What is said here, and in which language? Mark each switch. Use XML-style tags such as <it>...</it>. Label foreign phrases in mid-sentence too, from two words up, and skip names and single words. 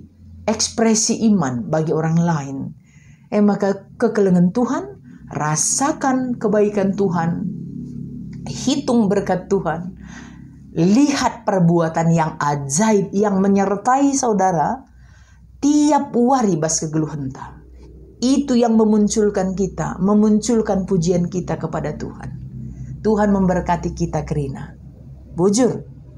<id>Ekspresi iman bagi orang lain. Maka kekelengan Tuhan. Rasakan kebaikan Tuhan. Hitung berkat Tuhan. Lihat perbuatan yang ajaib yang menyertai saudara tiap hari</id> <btx>bas kegeluhenta.</btx> <id>Itu yang memunculkan kita, memunculkan pujian kita kepada Tuhan. Tuhan memberkati kita kerina. Bujur.</id>